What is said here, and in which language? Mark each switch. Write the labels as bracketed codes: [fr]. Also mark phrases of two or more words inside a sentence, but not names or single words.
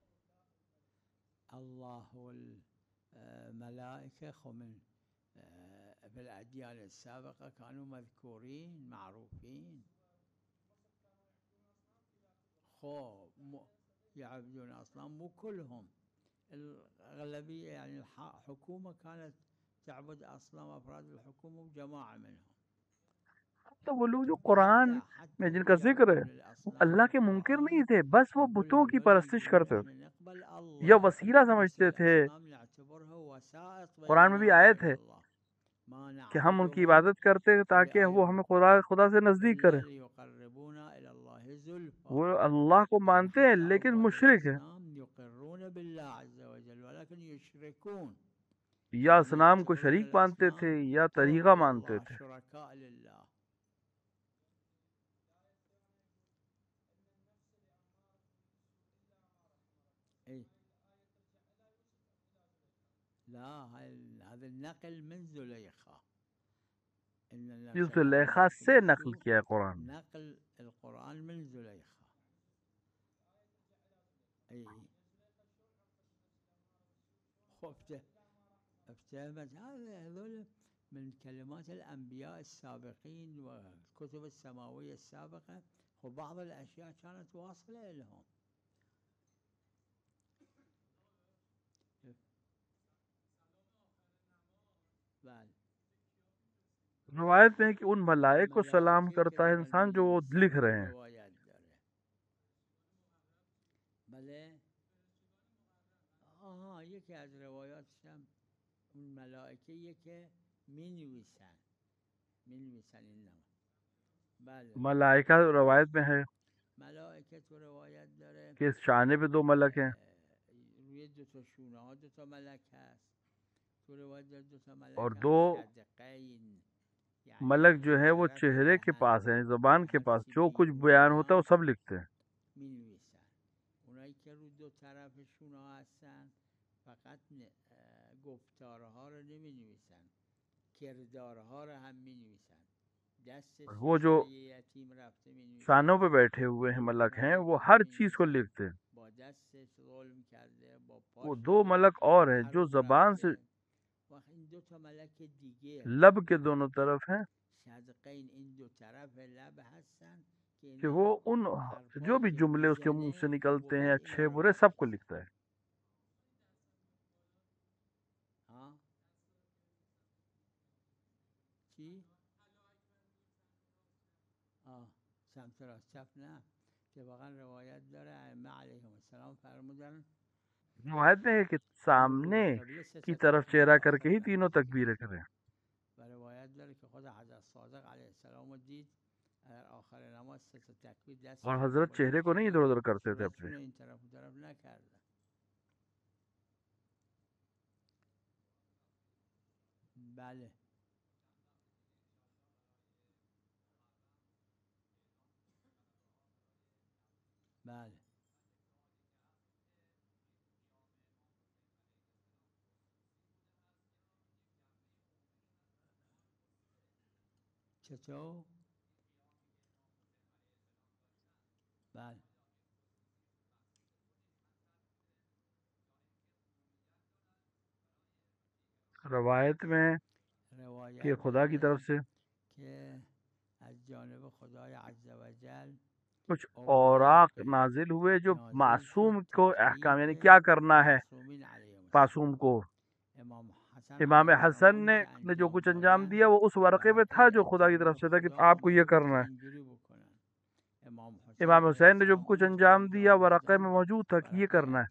[ar] الله والملائكة خمن في الأديان السابقة كانوا مذكورين معروفين. يعبدون أصنام، مو كلهم، الأغلبية يعني الحكومة كانت تعبد أصنام، أفراد الحكومة وجماعة منهم. [ur] تو وہ لوگ جو قرآن میں جن کا ذکر ہے وہ اللہ کے منکر نہیں تھے، بس وہ بتوں کی پرستش کرتے تھے یا وسیلہ سمجھتے تھے. قرآن میں بھی آیت ہے کہ ہم ان کی عبادت کرتے ہیں تاکہ وہ ہمیں خدا سے نزدیک کرے. وہ اللہ کو مانتے ہیں لیکن مشرک ہیں، یا اصنام کو شریک مانتے تھے یا طریقہ مانتے تھے. [ar] لا، هذا النقل من زليخة. [ur] یہ زلیخا سے نقل کیا ہے قرآن. [ar] نقل القرآن من زليخة. اي افتهمت هذول من كلمات الأنبياء السابقين والكتب السماوية السابقة، وبعض الأشياء كانت واصلة لهم. [ur] روایت میں کہ ان ملائک کو سلام کرتا ہے انسان جو وہ لکھ رہے ہیں. [fa] یکی از روایاتش هم اون ملائکه که مینویسن اینما. بله، [ur] ملائکہ روایت میں ہے [fa] ملائکه تو روایت داره [ur] کہ اس شانے پہ 2 ملک ہیں، [fa] روی 2 تا شونه ها 2 تا ملک هست. تو روایت داره 2 تا ملک [ur] اور [fa] هم 2 شدقین، [ur] ملک جو ہے وہ چہرے کے پاس ہیں، زبان کے پاس، جو کچھ بیان ہوتا ہے وہ سب لکھتے ہیں. [fa] مینویسن. اونایی که رو 2 طرف شونه ها هستن فقط گفتارها رو نمی نویسن، کردارها رو هم می نویسن. دست [ur] وہ جو [fa] یتیم رفته می نویسن، [ur] شانوں پہ بیٹھے ہوئے ہیں ملک ہیں، وہ ہر چیز کو لکھتے ہیں. [fa] با دستش ظلم کرده، با [ur] وہ [fa] پاش [ur] 2 ملک اور ہیں جو زبان سے [fa] وقت این 2 تا ملک دیگه [ur] لب کے دونوں طرف ہیں [fa] صدقین این 2 طرف لب هستن [ur] کہ وہ ان جو بھی جملے اس کے منہ سے نکلتے ہیں اچھے برے سب کو لکھتا ہے. [fa] چی؟ سمت راست چپ نه، که واقعا روایت داره ائمه [ar] علیهم السلام [fa] فرمودن [ur] روایت میں ہے کہ سامنے کی طرف چہرہ کر کے ہی تینوں تکبیریں کریں. [fa] و روایت داره که خود حضرت صادق [ar] علیه السلام [fa] رو دید در آخر نماز 3 تا تکبیر دست [ur] اور حضرت چہرے کو نہیں ادھر ادھر کرتے تھے اپنے. [fa] این طرف اون طرف نکردن. بله بله چطور؟ بله [ur] روایت میں کہ خدا کی طرف سے [fa] کہ از جانب خدای [ar] عز و جل [ur] کچھ اوراق نازل ہوئے جو معصوم کو احکام، یعنی کیا کرنا ہے معصوم کو. امام حسن نے جو کچھ انجام دیا وہ اس ورقے میں تھا جو خدا کی طرف سے تھا کہ آپ کو یہ کرنا ہے. امام حسین نے جو کچھ انجام دیا ورقے میں موجود تھا کہ یہ کرنا ہے.